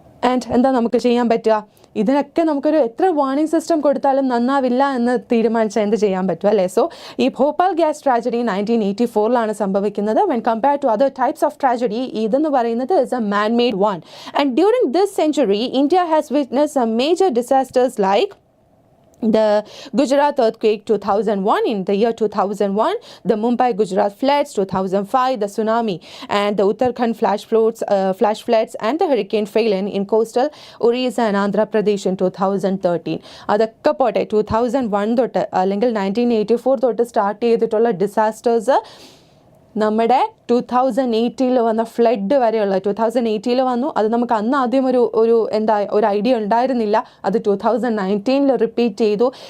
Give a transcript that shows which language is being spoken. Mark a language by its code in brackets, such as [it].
[ml] And എന്താ നമുക്ക് ചെയ്യാൻ പറ്റുക? ഇതിനൊക്കെ നമുക്കൊരു എത്ര വാർണിംഗ് സിസ്റ്റം കൊടുത്താലും നന്നാവില്ല എന്ന് തീരുമാനിച്ചാൽ എന്ത് ചെയ്യാൻ പറ്റും, അല്ലേ? സോ ഈ ഭോപ്പാൽ ഗ്യാസ് ട്രാജഡി 1984 സംഭവിക്കുന്നത്. [en] when compared to other types of tragedy, [ml] ഇതെന്ന് പറയുന്നത് [en] Is a man made one. And during this century India has witnessed some major disasters like the Gujarat earthquake 2001, in the year 2001, the Mumbai Gujarat floods 2005, the tsunami and the Uttarakhand flash floods and the hurricane Phelan in coastal Orissa and Andhra Pradesh in 2013. [ml] അതൊക്കെ പോട്ടെ, 2001 തൊട്ട് അല്ലെങ്കിൽ 1984 തൊട്ട് start ചെയ്തിട്ടുള്ള disasters നമ്മുടെ 2018 വന്ന flood വരെയുള്ള 2018 വന്നു. അത് നമുക്ക് അന്ന് ആദ്യം ഒരു ഐഡിയ ഉണ്ടായിരുന്നില്ല. അത് 2019 റിപ്പീറ്റ് ചെയ്തു.